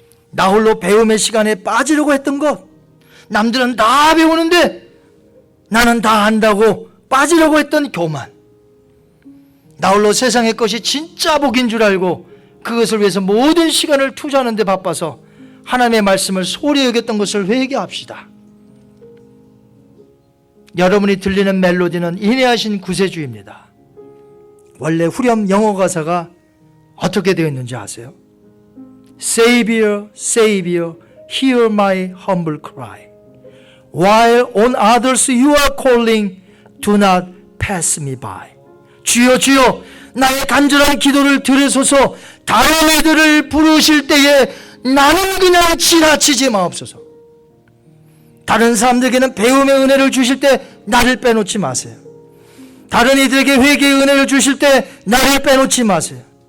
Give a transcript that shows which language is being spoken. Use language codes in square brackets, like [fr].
[ko] 나 홀로 배움의 시간에 빠지려고 했던 것, 남들은 다 배우는데 나는 다 안다고 빠지려고 했던 교만, 나 홀로 세상의 것이 진짜 복인 줄 알고 그것을 위해서 모든 시간을 투자하는 데 바빠서 하나님의 말씀을 소홀히 여겼던 것을 회개합시다. 여러분이 들리는 멜로디는 인내하신 구세주입니다. 원래 후렴 영어 가사가 어떻게 되어 있는지 아세요? [en] Savior, Savior, hear my humble cry. While on others you are calling, do not pass me by. [ko] 주여 주여 나의 간절한 기도를 들으소서. 다른 이들을 부르실 때에 나는 그냥 지나치지 마옵소서. 다른 사람들에게는 배움의 은혜를 주실 때 나를 빼놓지 마세요. 다른 이들에게 회개의 은혜를 주실 때 나를 빼놓지 마세요.